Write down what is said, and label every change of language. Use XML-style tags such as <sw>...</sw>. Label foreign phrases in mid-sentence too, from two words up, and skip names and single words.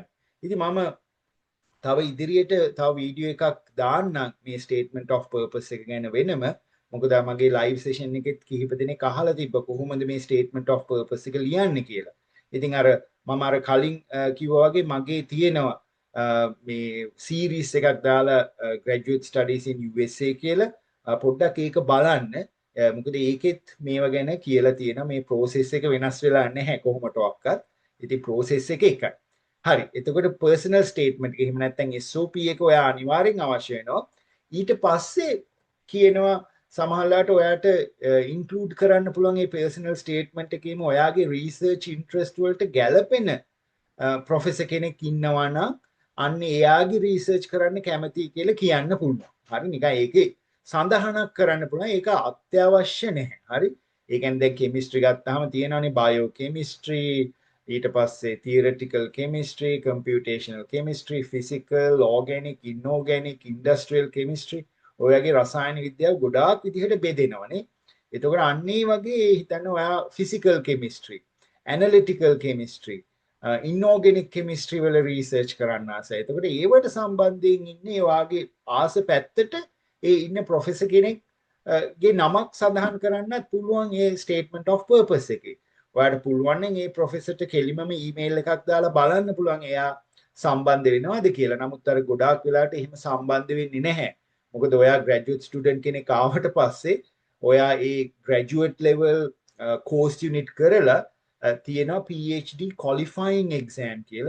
<si>ඉතින් මම තව ඉදිරියට තව වීඩියෝ එකක් දාන්නම් මේ</si> <en>statement of purpose</en> <si>එක ගැන වෙනම. මොකද මගේ</si> <en>live session</en> <si>එකෙත් කිහිප දෙනෙක් අහලා තිබ්බ කොහොමද මේ</si> <en>statement of purpose</en> <si>එක ලියන්නේ කියලා. ඉතින් මම කලින් කිව්වා වගේ මගේ තියෙනවා මේ සීරීස් එකක් දාලා</si> <en>graduate studies in USA</en> <si>කියලා පොඩ්ඩක් ඒක බලන්න. මොකද ඒකෙත් මේවා ගැන කියලා තියෙනවා මේ process එක වෙනස් වෙලා නැහැ කොහොමටවත්. ඉතින් process එක එකයි. හරි එතකොට</si> <en>personal statement</en> <si>එක එහෙම නැත්නම් SOP එක ඔයා අනිවාර්යෙන් අවශ්‍ය වෙනවා ඊට පස්සේ කියනවා සමහරවිට ඔයාට ඉන්ක්ලූඩ් කරන්න පුළුවන් මේ</si> <en>personal statement</en> <si>එකේම ඔයාගේ</si> <en>research interest</en> <si>වලට ගැලපෙන ප්‍රොෆෙසර් කෙනෙක් ඉන්නවා නම් අන්න එයාගේ රිසර්ච් කරන්න කැමතියි කියලා කියන්න පුළුවන් හරි නිකන් ඒකේ සඳහනක් කරන්න පුළුවන් ඒක අත්‍යවශ්‍ය නැහැ හරි ඒ කියන්නේ දැන් කෙමිස්ට්‍රි ගත්තාම තියෙනවානේ</si> <en>bio chemistry</en> <si>ඊට පස්සේ</si> <en>theoretical chemistry, computational chemistry, physical, organic, inorganic, industrial chemistry</en> <si>ඔයගේ රසායන විද්‍යාව ගොඩාක් විදිහට බෙදෙනවනේ. එතකොට අන්න ඒ වගේ හිතන්න ඔයා</si> <en>physical chemistry, analytical chemistry, inorganic chemistry</en> <si>වල research කරන්න ආසයි. එතකොට ඒවට සම්බන්ධයෙන් ඉන්නේ ඔයාගේ ආස පැත්තට ඒ ඉන්න ප්‍රොෆෙසර් කෙනෙක් ගේ නමක් සඳහන් කරන්නත් පුළුවන් ඒ</si> <en>statement of purpose</en> <si>එකේ. ඔයාට පුළුවන් නම් ඒ ප්‍රොෆෙසර්ට කෙලිමම ඊමේල් එකක් දාලා බලන්න පුළුවන් එයා සම්බන්ධ වෙනවද කියලා. නමුත් අර ගොඩාක් වෙලාවට එහෙම සම්බන්ධ වෙන්නේ නැහැ. මොකද ඔයා</si> <en>graduate student</en> <si>කෙනෙක් ආවට පස්සේ ඔයා ඒ</si> <en>graduate level course unit</en> <si>කරලා තියෙනවා</si> <en>PhD qualifying exam</en> <si>කියලා.</si>